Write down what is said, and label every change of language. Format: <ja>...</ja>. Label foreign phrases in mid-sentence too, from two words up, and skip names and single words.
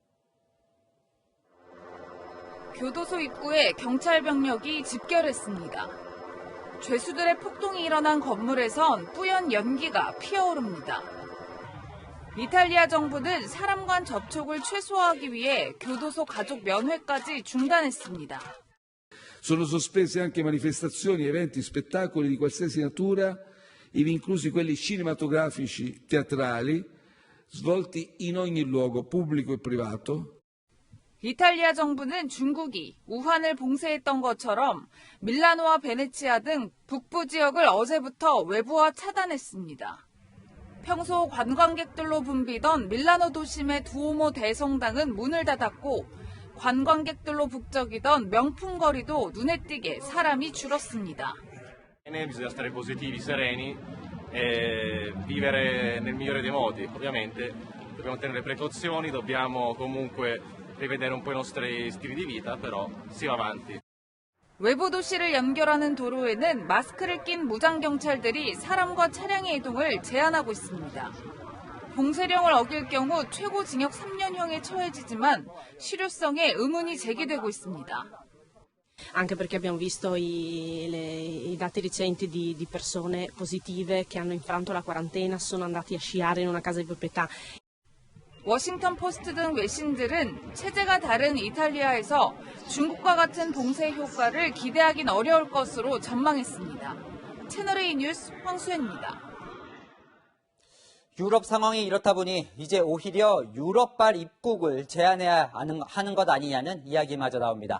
<ko>교도소 입구에 경찰 병력이 집결했습니다. 죄수들의 폭동이 일어난 건물에선 뿌연 연기가 피어오릅니다. 이탈리아 정부는 사람 간 접촉을 최소화하기 위해 교도소 가족 면회까지 중단했습니다.</ko> <it>Sono sospese anche manifestazioni, eventi, spettacoli di qualsiasi natura, ivi inclusi quelli cinematografici, teatrali, svolti in ogni luogo, pubblico e privato.</it> <ko>이탈리아 정부는 중국이 우한을 봉쇄했던 것처럼 밀라노와 베네치아 등 북부 지역을 어제부터 외부와 차단했습니다. 평소 관광객들로 붐비던 밀라노 도심의 두오모 대성당은 문을 닫았고 관광객들로 북적이던 명품 거리도 눈에 띄게 사람이 줄었습니다.</ko> <it>Bisogna stare positivi, sereni e vivere nel migliore dei modi. Ovviamente dobbiamo tenere precauzioni, dobbiamo comunque rivedere un po' i nostri stili di vita, però si va avanti.</it> <ko>외부 도시를 연결하는 도로에는 마스크를 낀 무장경찰들이 사람과 차량의 이동을 제한하고 있습니다. 봉쇄령을 어길 경우 최고 징역 3년형에 처해지지만 실효성에 의문이 제기되고 있습니다.</ko> <it>Anche perché abbiamo visto i dati recenti di persone positive che hanno infranto la quarantena, sono andati a sciare in una casa di proprietà.</it> <ko>워싱턴 포스트 등 외신들은 체제가 다른 이탈리아에서 중국과 같은 봉쇄 효과를 기대하긴 어려울 것으로 전망했습니다. 채널A 뉴스 황수혜입니다. 유럽 상황이 이렇다 보니 이제 오히려 유럽발 입국을 제한해야 하는 것 아니냐는 이야기마저 나옵니다.</ko>